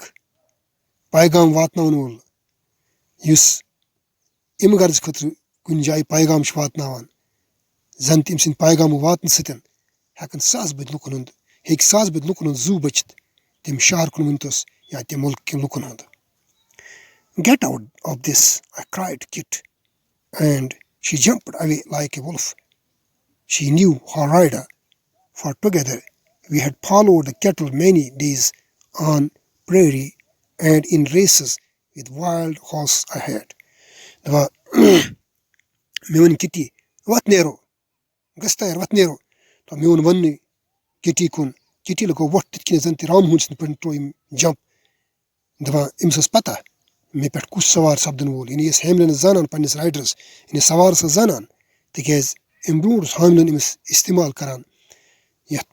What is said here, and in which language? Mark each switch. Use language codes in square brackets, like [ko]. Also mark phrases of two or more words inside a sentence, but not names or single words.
[ks] پیغام واتناوَن وول یُس اَمہِ غرض خٲطرٕ کُنہِ جایہِ پیغام چھُ واتناوان زَن تہِ أمۍ سٕنٛدِ پیغامہٕ واتنہٕ سۭتۍ ہٮ۪کہِ ساس بٔدۍ لُکَن ہُنٛد زوٗ بٔچِتھ تَمہِ شہر کُن ؤنۍتوس یا تَمہِ مُلکہٕ کٮ۪ن لُکَن ہُنٛد [en] Get out of this, I cried to Kit, and she jumped away like a wolf. She knew her rider, for together we had followed the cattle many days on prairie and in races with wild horse ahead. [ks] دَپان مےٚ ووٚن کِٹی وَتھ نیرو گژھ تیار وَتھ نیرو تہٕ مےٚ ووٚن وَننُے کِٹی کُن کِٹی لگوو وۄٹھ تِتھ کٔنۍ زَن تہِ رامہون سٕنٛدۍ پٲٹھۍ ترٛوو أمۍ جمپ دَپان أمِس ٲس پَتہ مےٚ پٮ۪ٹھ کُس سوار سَپدن وول یعنی ٲس ہیملِنَس زانان پنٛنِس رایڈرَس یعنی سوارَس ٲس زانان تِکیٛازِ اَمہِ برونٛٹھ اوس ہاملِن أمِس اِستعمال کران یَتھ